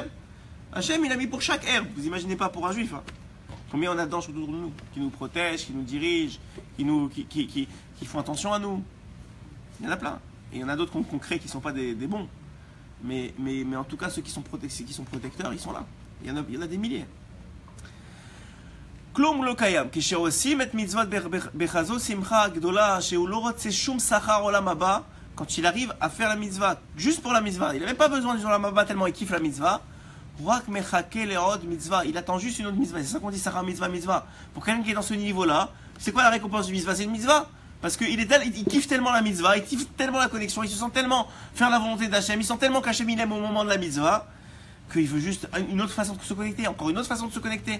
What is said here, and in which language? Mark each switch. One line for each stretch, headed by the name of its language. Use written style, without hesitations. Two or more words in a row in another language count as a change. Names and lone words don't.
French: Hachem, il a mis pour chaque herbe. Vous imaginez pas pour un juif. Hein. Combien on a d'anges autour de nous, qui nous protègent, qui nous dirigent, qui font attention à nous. Il y en a plein. Et il y en a d'autres qu'on crée qui ne sont pas des bons. Mais en tout cas, ceux qui sont protecteurs, ils sont là. Il y en a des milliers.
Hebrew: כלום לא קיים. כשעושים את מצוות בחזות שמחה גדולה שהוא לא רוצה שום שכר עולם הבא,
French: quand il arrive à faire la mitzvah juste pour la mitzvah, il n'a même pas besoin du
Hebrew: עולם הבא
French: tellement il kiffe la mitzvah,
Hebrew: הוא רק מחכה לעוד mitzvah,
French: il attend juste une autre mitzvah. C'est ça qu'on dit
Hebrew: שכר מצוה מצוה.
French: Pour quelqu'un qui est dans ce niveau-là, c'est quoi la récompense du mitzvah? C'est une mitzvah. Parce qu'il kiffe tellement la mitzvah, il kiffe tellement la connexion, il se sent tellement faire la volonté d'Hachem, il sent tellement qu'Hachem il aime au moment de la mitzvah, qu'il veut juste une autre façon de se connecter, encore une autre façon de se connecter.